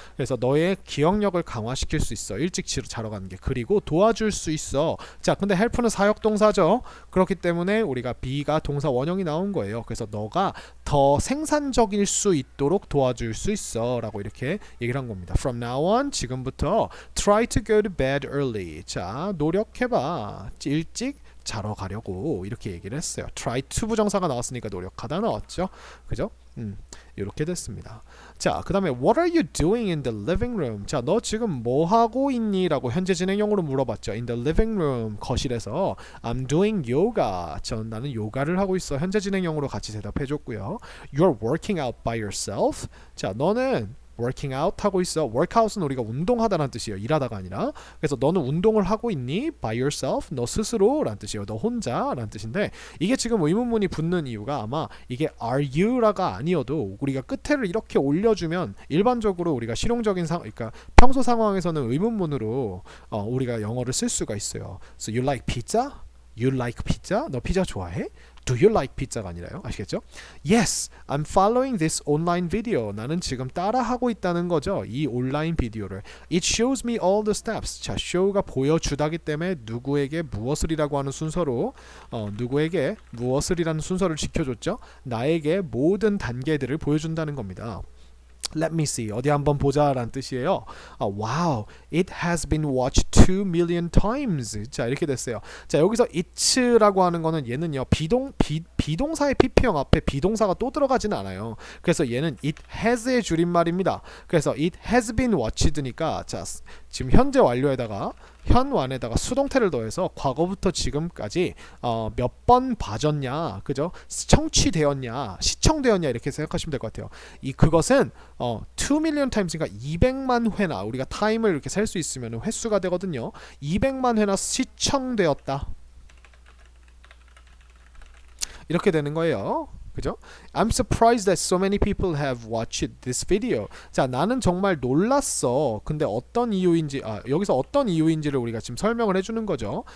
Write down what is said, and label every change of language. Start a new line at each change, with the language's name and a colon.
Korean: 그래서 너의 기억력을 강화시킬 수 있어. 일찍 자러 가는 게. 그리고 도와줄 수 있어. 자, 근데 help는 사역동사죠. 그렇기 때문에 우리가 be가 동사 원형이 나온 거예요. 그래서 너가 더 생산적일 수 있도록 도와줄 수 있어 라고 이렇게 얘기를 한 겁니다.
English: From now on
Korean: 지금부터
English: try to go to bed early.
Korean: 자, 노력해봐. 일찍 자러 가려고 이렇게 얘기를 했어요. try to 부정사가 나왔으니까 노력하다 나왔죠. 그죠? 이렇게 됐습니다. 자, 그 다음에
English: What are you doing in the living room?
Korean: 자, 너 지금 뭐 하고 있니? 라고 현재 진행형으로 물어봤죠.
English: In the living room,
Korean: 거실에서
English: I'm doing yoga.
Korean: 나는 요가를 하고 있어. 현재 진행형으로 같이 대답해줬고요.
English: You're working out by yourself.
Korean: 자, 너는 working out 하고 있어. workout은 우리가 운동하다라는 뜻이에요. 일하다가 아니라. 그래서 너는 운동을 하고 있니?
English: by yourself.
Korean: 너 스스로 라는 뜻이에요. 너 혼자 라는 뜻인데 이게 지금 의문문이 붙는 이유가 아마 이게 are you라가 아니어도 우리가 끝에를 이렇게 올려주면 일반적으로 우리가 실용적인 그러니까 평소 상황에서는 의문문으로 우리가 영어를 쓸 수가 있어요.
English: So you like pizza? You like pizza?
Korean: 너 피자 좋아해?
English: Do you like pizza가
Korean: 아니라요. 아시겠죠?
English: Yes, I'm following this online video.
Korean: 나는 지금 따라하고 있다는 거죠. 이 온라인 비디오를.
English: It shows me all the steps.
Korean: 자, show가 보여주다기 때문에 누구에게 무엇을이라고 하는 순서로 누구에게 무엇을이라는 순서를 지켜줬죠. 나에게 모든 단계들을 보여준다는 겁니다.
English: Let me see.
Korean: 어디 한번 보자라는 뜻이에요.
English: Wow, it has been watched 2 million times.
Korean: 자, 이렇게 됐어요. 자, 여기서 it라고 하는 거는 얘는요 비동사의 pp형 앞에 비동사가 또 들어가지는 않아요. 그래서 얘는 it has의 줄임말입니다. 그래서
English: it has been watched
Korean: 니까 자, 지금 현재 완료에다가 현완에다가 수동태를 더해서 과거부터 지금까지 몇 번 봐줬냐, 그죠? 청취되었냐, 시청되었냐 이렇게 생각하시면 될 것 같아요. 그것은 2 million times니까 200만 회나 우리가 타임을 이렇게 셀 수 있으면 횟수가 되거든요. 200만 회나 시청되었다. 이렇게 되는 거예요. 그죠?
English: I'm surprised that so many people have watched this video.
Korean: 자, 나는 정말 놀랐어. 근데 어떤 이유인지 여기서 어떤 이유인지를 우리가 지금 설명을 해주는 거죠.